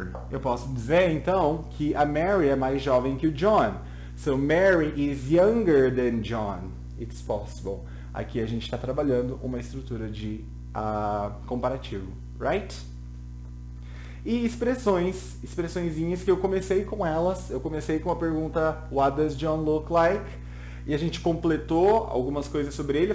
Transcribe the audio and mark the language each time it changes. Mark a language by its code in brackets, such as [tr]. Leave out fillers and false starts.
[pt] Eu posso dizer, então, que a Mary é mais jovem que o John. [en] So, Mary is younger than John. It's possible. [pt] Aqui a gente está trabalhando uma estrutura de comparativo, right? E expressõezinhas que eu comecei com elas. Eu comecei com a pergunta [en] What does John look like? [pt] E a gente completou algumas coisas sobre ele.